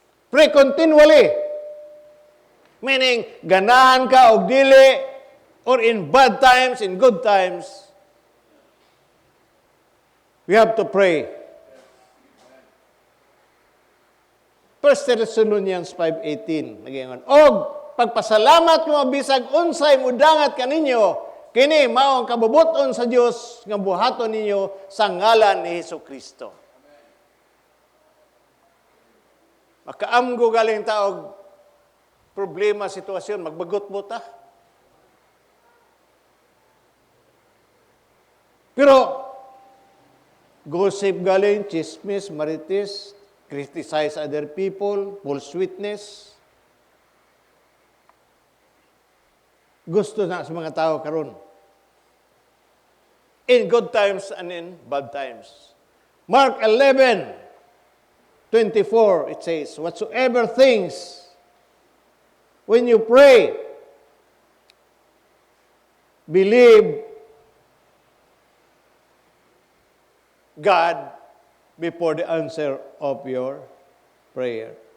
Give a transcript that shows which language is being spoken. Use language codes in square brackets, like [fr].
[en] Pray continually. Meaning, [ceb] ganahan ka o dili, [en] or in bad times, in good times, we have to pray. [ceb] 1 Thessalonians 5:18, nagyingon, og pagpasalamat mo bisag unsay mudangat kaninyo, kini mao ang kabubuton sa Dios nga buhaton ninyo sa ngalan ni Hesukristo. Makaamgo galing taog problema, sitwasyon, magbagot mo ta. [en] Pero gossip galing, chismis, marites, criticize other people, false witness. [ceb] Gusto na sa mga tao karon. [en] In good times and in bad times. Mark 11:24, it says, whatsoever things, when you pray, believe God before the answer of your prayer.